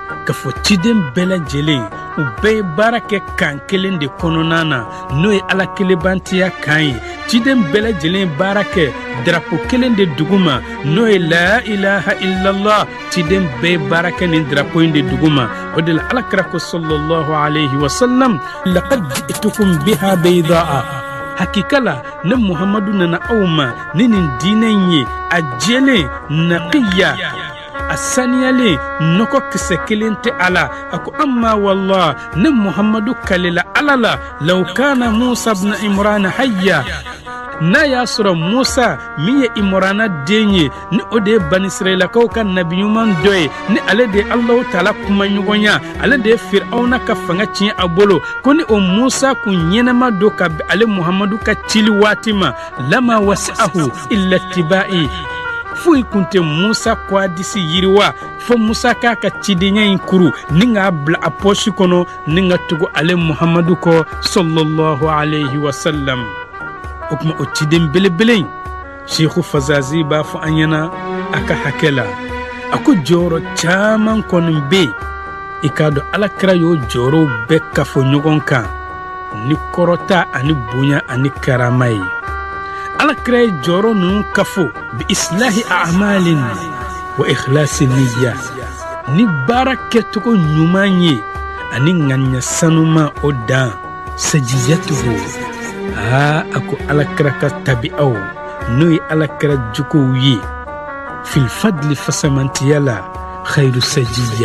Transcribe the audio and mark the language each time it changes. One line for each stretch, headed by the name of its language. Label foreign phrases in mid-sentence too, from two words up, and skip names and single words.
Bambara: ka fɔ ciden bɛɛ lajɛlen u bɛɛ ye baara kɛ kan kelen de kɔnɔna na n'o ye ala kelenbantiya kan ye ciden bɛɛ lajɛlen baara kɛ drapeau kelen de duguma n'o ye
Arabic: لا إله إلا الله
Bambara: ciden bɛɛ ye baara kɛ nin drapeau in de duguma o de la alakira ko
Arabic: صلى الله عليه وسلم لقد جئتكم بها بيضاء
Bambara: hakikala ne muhammadu nana aw ma ni nin diinɛ in ye a jɛlen naqiya a saniyalen nɔgɔ kisɛ kelen tɛ ala a ko amma wallah ne muhammadu kalela ala la
Arabic: لو كان موسى بن عمران حيا
Bambara: n'a y'a sɔrɔ musa min ye imrana den ye ni o de ye bani israelakaw ka nabi ɲuman dɔ ye ni ale de ye alahu taala kumaɲɔgɔnya ale de ye firawuna ka fanga tiɲɛ a bolo ko ni o musa kun ɲɛnɛma don ka bɛn ale muhammadu ka cili waati ma
Arabic: لما وسعه إلا اتباعي
Bambara: foyi kun tɛ musa kɔ a disi yiriwa fo musa k'a ka cidenya in kuru ni k'a bila a pɔsi kɔnɔ ni ka tugu ale muhammadu kɔ
Arabic: صلى الله عليه وسلم
Bambara: o kuma o ciden belebele in sheikhu fazazi b'a fɔ an ɲɛna a ka hakɛ la a ko jɔyɔrɔ caman kɔni bɛ yen i k'a dɔn alakira y'o jɔyɔrɔw bɛɛ kafo ɲɔgɔn kan ni kɔrɔta ani bonya ani karama ye alakira ye jɔyɔrɔ ninnu kafo
Arabic: بإصلاح أعمال وإخلاص نية
Bambara: ni baara kɛcogo ɲuman ye ani ŋaniya sanuma o dan sajiyatuhu a ko alakira ka tabi'aw n'o ye alakira jukow ye
Arabic: في الفضل
Bambara: fasamantiya la
Arabic: خير سجية